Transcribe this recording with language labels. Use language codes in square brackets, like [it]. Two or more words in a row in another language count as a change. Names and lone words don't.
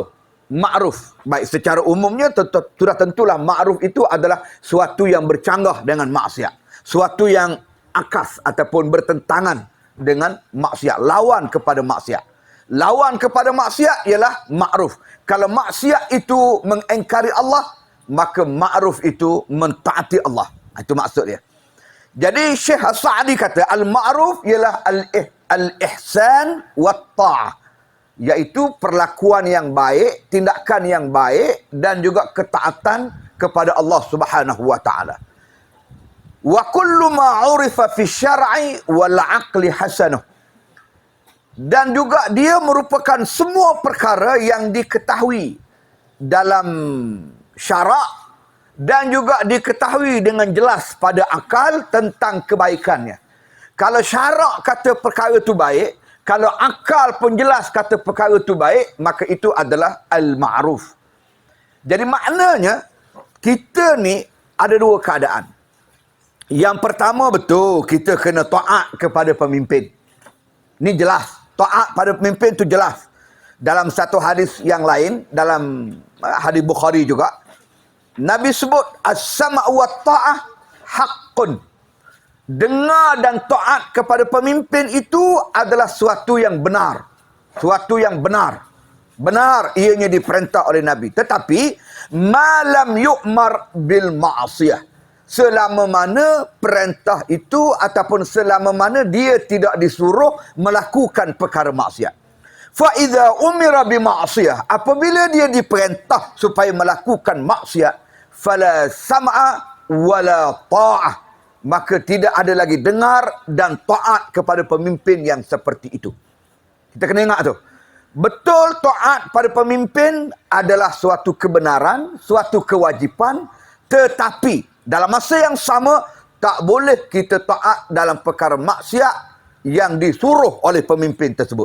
[ms] Ma'ruf, baik, secara umumnya sudah tentulah ma'ruf itu adalah suatu yang bercanggah dengan maksiat, suatu yang akas ataupun bertentangan dengan maksiat, lawan kepada maksiat. Lawan kepada maksiat ialah ma'ruf. Kalau maksiat itu mengingkari Allah, maka ma'ruf itu mentaati Allah. Itu maksud dia. Jadi Syekh As-Sa'di kata al-ma'ruf ialah [ar] الإحسان وطاعة, [ms] iaitu perlakuan yang baik, tindakan yang baik, dan juga ketaatan kepada Allah [ar] سبحانه وتعالى. وكل ما عرف في الشرع والعقل حسنه. [ms] Dan juga dia merupakan semua perkara yang diketahui dalam syarak dan juga diketahui dengan jelas pada akal tentang kebaikannya. Kalau syarak kata perkara itu baik, kalau akal pun jelas kata perkara itu baik, maka itu adalah al-ma'ruf. Jadi maknanya, kita ni ada dua keadaan. Yang pertama, betul, kita kena taat kepada pemimpin. Ini jelas. Taat pada pemimpin itu jelas. Dalam satu hadis yang lain, dalam hadis Bukhari juga, Nabi sebut, [ar] السمع وطاعة حق. [ms] Dengar dan taat kepada pemimpin itu adalah suatu yang benar. Suatu yang benar. Benar ianya diperintah oleh Nabi. Tetapi, [ar] ما لم يؤمر بالمعصية. [ms] Selama mana perintah itu ataupun selama mana dia tidak disuruh melakukan perkara maksiat. [ar] فإذا أمر بمعصية, [ms] apabila dia diperintah supaya melakukan maksiat, [ar] فلا سمع ولا طاعة, [ms] maka tidak ada lagi dengar dan taat kepada pemimpin yang seperti itu. Kita kena ingat tu. Betul, taat pada pemimpin adalah suatu kebenaran, suatu kewajipan, tetapi dalam masa yang sama, tak boleh kita taat dalam perkara maksiat yang disuruh oleh pemimpin tersebut.